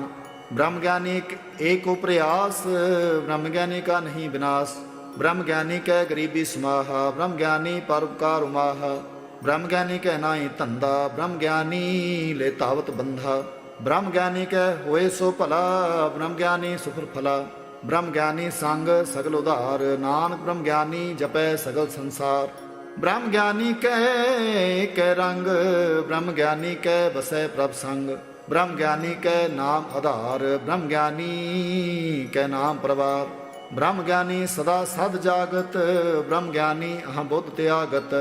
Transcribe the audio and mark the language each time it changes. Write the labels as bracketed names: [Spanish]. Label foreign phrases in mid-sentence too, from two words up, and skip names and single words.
[Braj] ब्रह्म ज्ञानी एक प्रयास ब्रह्म ज्ञानी का नहीं विनाश। ब्रह्म ज्ञानी कै गरीबी समाहा ब्रह्म ज्ञानी परोपकार उमाहा। ब्रह्म ज्ञानी कै नाई धंधा ब्रह्म ज्ञानी ले तावत बंधा। ब्रह्म ज्ञानी कै होए सो भला ब्रह्म ज्ञानी सुफल फला। ब्रह्म ज्ञानी संग सगल उधार नानक ब्रह्म ज्ञानी जपै सगल संसार। ब्रह्म ज्ञानी कै रंग ब्रह्म ज्ञानी कै बसै प्रभ संग। ब्रह्म ज्ञानी कै नाम आधार ब्रह्म ज्ञानी कै नाम प्रवार। ब्रह्म ज्ञानी सदा सद जागत ब्रह्म ज्ञानी अहं बुद्ध त्यागत।